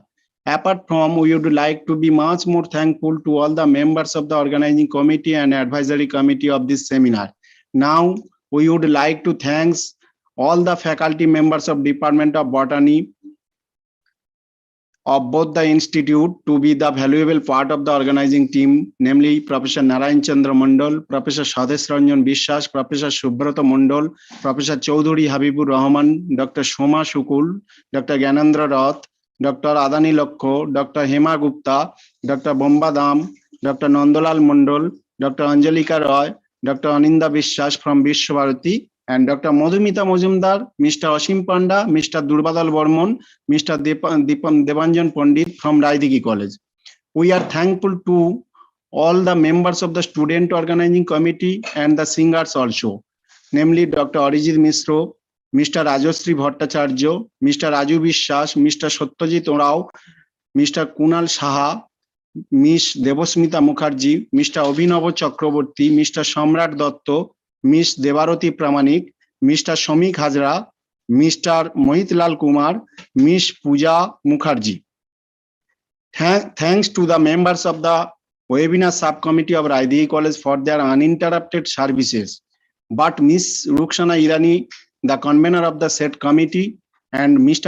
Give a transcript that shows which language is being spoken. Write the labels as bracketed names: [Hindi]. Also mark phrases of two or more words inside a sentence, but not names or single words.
[English] Apart from, we would like to be much more thankful to all the members of the organizing committee and advisory committee of this seminar. Now, we would like to thank all the faculty members of Department of Botany of both the institute to be the valuable part of the organizing team, namely Professor Narayan Chandra Mondol, Professor Sadhoy Ranjan Biswas, Professor Subroto Mondol, Professor Chaudhary Habibur Rahman, Dr. Shoma Shukul, Dr. Gyanendra Rath, Dr. Adani Lokko, Dr. Hema Gupta, Dr. Bomba Dam, Dr. Nandalal Mondol, Dr. Anjalika Roy, Dr. Aninda Biswas from Visva-Bharati, and Dr. Madhumita Mujumdar, Mr. Ashim Panda, Mr. Durbadal Bormon, Mr. Devanjan Pandit from Raidighi College. We are thankful to all the members of the student organizing committee and the singers also, namely Dr. Arijit Misro, Mr. Rajashree Bhattacharya, Mr. Raju Biswas, Mr. Satyajit Rao, Mr. Kunal Saha, Ms. Devasmita Mukherjee, Mr. Abhinav Chakraborty, Mr. Samrat Dotto, Ms. Devarati Pramanik, Mr. Shamik Hazra, Mr. Mohitlal Kumar, Ms. Pooja Mukherjee. Thanks to the members of the webinar subcommittee of Raidighi College for their uninterrupted services. But Ms. Rukshana Irani, the convener of the said committee, and Mr.